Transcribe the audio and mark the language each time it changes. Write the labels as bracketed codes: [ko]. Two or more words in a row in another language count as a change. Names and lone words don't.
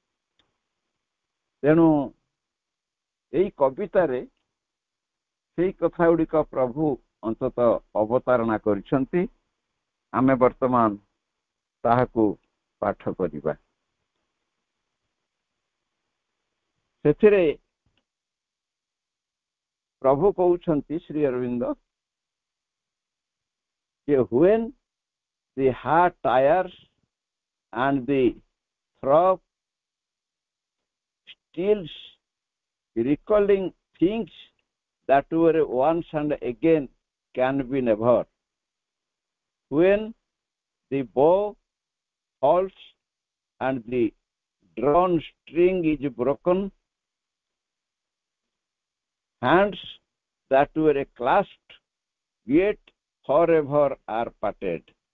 [or] ତେଣୁ ଏଇ କବିତାରେ ସେଇ କଥା ଗୁଡ଼ିକ ପ୍ରଭୁ ଅନ୍ତତଃ ଅବତାରଣା କରିଛନ୍ତି। ଆମେ ବର୍ତ୍ତମାନ ତାହାକୁ ପାଠ କରିବା। ସେଥିରେ ପ୍ରଭୁ କହୁଛନ୍ତି ଶ୍ରୀ ଅରବିନ୍ଦ ଯେ [en] when the heart tires and the throb stills, recalling things that were once and again can be never. When the bow falls and the drawn string is broken, hands that were clasped yet forever are parted.